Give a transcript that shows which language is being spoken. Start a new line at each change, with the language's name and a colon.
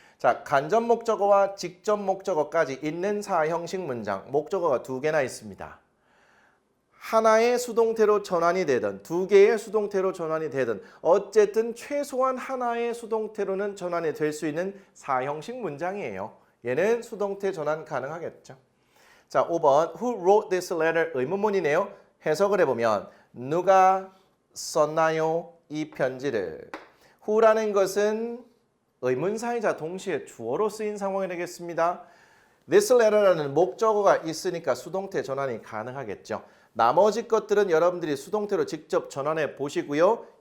Korean: 자, 간접 목적어와 직접 목적어까지 있는 사형식 문장, 목적어가 2개나 있습니다. 하나의 수동태로 전환이 되든 2개의 수동태로 전환이 되든 어쨌든 최소한 하나의 수동태로는 전환이 될 수 있는 사형식 문장이에요. 얘는 수동태 전환 가능하겠죠. 자, 5번
English: Who wrote this letter?
Korean: 의문문이네요. 해석을 해보면 누가 썼나요? 이 편지를. Who라는 것은 의문사이자 동시에 주어로 쓰인 상황이 되겠습니다.
English: This letter
Korean: 라는 목적어가 있으니까 수동태 전환이 가능하겠죠. 나머지 것들은 여러분들이 수동태로 직접 전환해 보시고요.